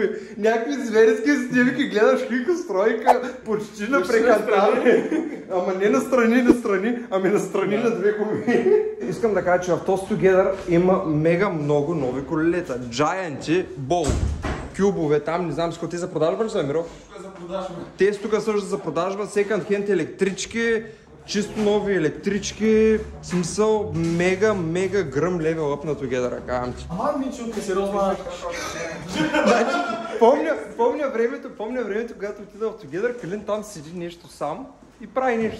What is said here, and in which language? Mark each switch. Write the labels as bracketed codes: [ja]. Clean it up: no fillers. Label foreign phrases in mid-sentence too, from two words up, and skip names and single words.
[bg] Някакви зверски снимки, гледаш Хикстройка почти на прекантаване. Ама не настрани, ами настрани на 2 гуми. Искам да кажа, че в Toast Together има мега много нови колелета. Giant Ball. Кюбове там, не знам с какво те за продажба ли са, Миро? За продажба. Те тук също за продажба, [en] second hand [bg] електрички, чисто нови електрички, в смисъл мега гръм [en] level up [bg] на Together, казвам ти. Ама ми чутка сериозна. Значи, помня времето, когато отида в Together, Калин там седи нещо сам и прави нещо.